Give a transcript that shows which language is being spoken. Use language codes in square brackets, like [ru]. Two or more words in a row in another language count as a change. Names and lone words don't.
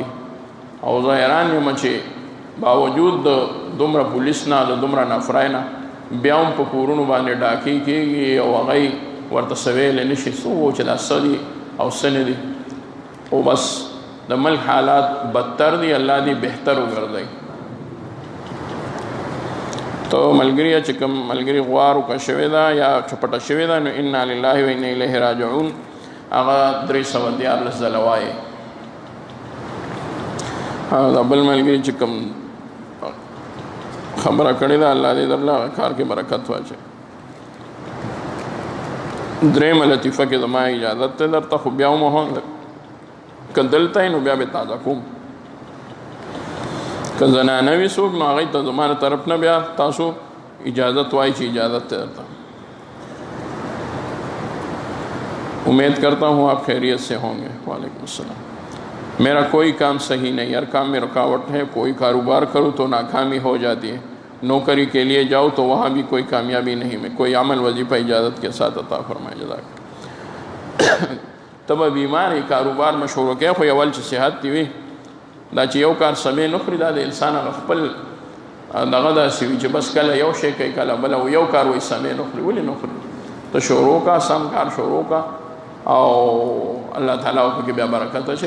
[ps] او زه حیران یم چې باوجود د دومره پولیس نه، د دومره نفرای نه، بیا هم په کورونو باندې ډاکې کېږي او هغه ورته څه ویلی نه شي څه و چې دا څه دي او څه نه دي. او بس د ملک حالات بدتر دي. الله دې بهتر وګرځوي. تو ملګری چې کوم ملګری غوا روکه شوې ده یا چپټه شوې ده نو [ar] انا لله و انا الیه راجعون [ps] هغه 314 ځله وایي. دا بل ملګری چې کوم خبره کړې ده الله دې درله کار کې برکت واچوي. درېیمه لطیفه کې زما اجازت دی درته، خو بیا هم که دلته یې نو بیا به تازه کوم. که زنانه وي څوک نو هغوی ته زما طرف نه بیا تاسو اجازت وایي چې اجازت ته درته. [ur] امید کرتا ہوں آپ خیریت سے ہوں گے. [ar] وعلیکم السلام. [ur] میرا کوئی کام صحیح نہیں، ہر کام میں رکاوٹ ہے. کوئی کاروبار کروں تو ناکامی ہو جاتی ہے، نوکری کے لیے جاؤ تو وہاں بھی کوئی کامیابی نہیں. میں کوئی عمل وظیفہ اجازت کے ساتھ عطا فرمائے. جزاک. تب بیمار ہی کاروبار میں شروع کیا [ps] خو اول چې صحت دی وي دا چې یو کار سمې نه خوري دا د انسان هغه خپل دغه داسې وي چې بس کله یو شی کوي کله بله یو کار وایي سمې نه خوري. ولې نه خوري؟ ته شروع کا، سم کار شروع کا او الله تعالی او پکې بیا برکت اچوي.